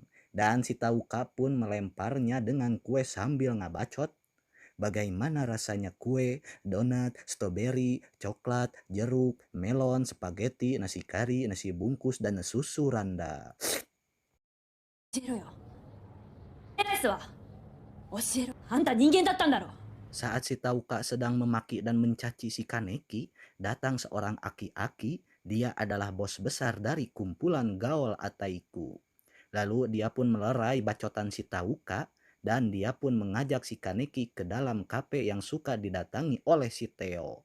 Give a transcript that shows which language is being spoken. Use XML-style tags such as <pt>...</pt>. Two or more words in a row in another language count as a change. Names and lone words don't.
<id>Dan si Tauka pun melemparnya dengan kue sambil ngabacot. Bagaimana rasanya kue, donat, stroberi, coklat, jeruk, melon, spaghetti, nasi kari, nasi bungkus, dan susu randa.</id> <ja>しろよ。エースは教えろ。あんた人間だったんだろ。</ja> <id>Saat si Tauka sedang memaki dan mencaci si Kaneki, datang seorang aki-aki. Dia adalah bos besar dari kumpulan gaul Ataiku. Lalu dia pun melerai bacotan si Tauka dan dia pun mengajak si Kaneki ke dalam kafe yang suka didatangi oleh si Theo.</id>